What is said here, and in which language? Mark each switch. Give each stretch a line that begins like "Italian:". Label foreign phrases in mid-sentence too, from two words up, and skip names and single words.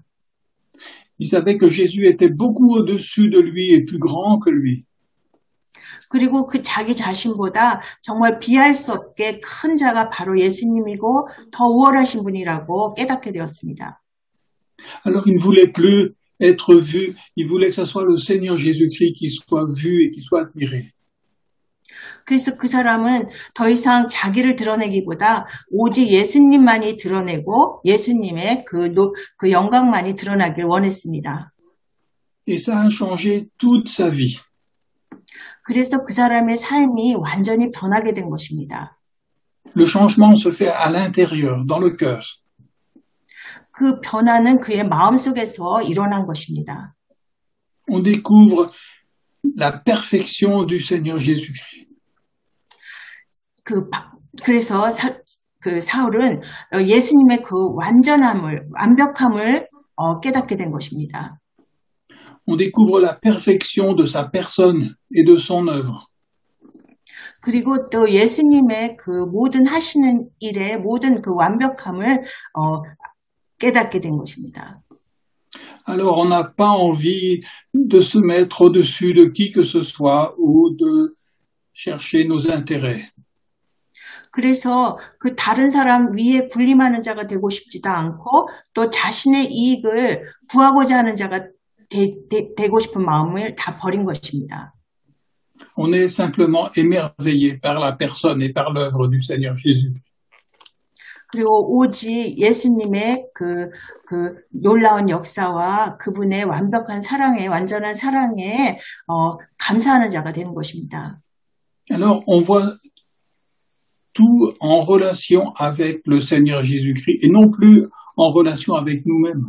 French: Il savait que Jésus était beaucoup au-dessus de lui et plus grand que lui.
Korean: 그리고 그 자기 자신보다 정말 비할 수 없게 큰 자가 바로 예수님이고 더 우월하신 분이라고 깨닫게 되었습니다.
French: Alors il ne voulait plus être vu, il voulait que ce soit le Seigneur Jésus-Christ qui soit vu et qui soit admiré.
Korean: 그래서 그 사람은 더 이상 자기를 드러내기보다 오직 예수님만이 드러내고 예수님의 그 영광만이 드러나길 원했습니다.
French: Et ça a changé toute sa vie.
Korean: 그래서 그 사람의 삶이 완전히 변하게 된 것입니다.
French: Le changement se fait à l'intérieur, dans le cœur.
Korean: 그 변화는 그의 마음속에서 일어난 것입니다.
French: On découvre la perfection du Seigneur Jésus-Christ.
Korean: 그래서 사울은 예수님의 그 완벽함을 깨닫게 된 것입니다.
French: On découvre la perfection de sa personne et de son œuvre.
Korean: 그리고 또 예수님의 그 모든 하시는 일의 모든 그 완벽함을 깨닫게 된 것입니다.
French: Alors on n'a pas envie de se mettre au-dessus de qui que ce soit ou de chercher nos intérêts.
Korean: 그래서 그 다른 사람 위에 군림하는 자가 되고 싶지도 않고 또 자신의 이익을 구하고자 하는 자가 되고 싶은 마음을 다 버린 것입니다.
French: On est simplement émerveillé par la personne et par l'œuvre du Seigneur Jésus.
Korean: 그리고 오직 예수님의 그 놀라운 역사와 그분의 완벽한 사랑에, 완전한 사랑에 감사하는 자가 되는 것입니다.
French: Alors on voit tout en relation avec le Seigneur Jésus-Christ et non plus en relation avec nous-mêmes.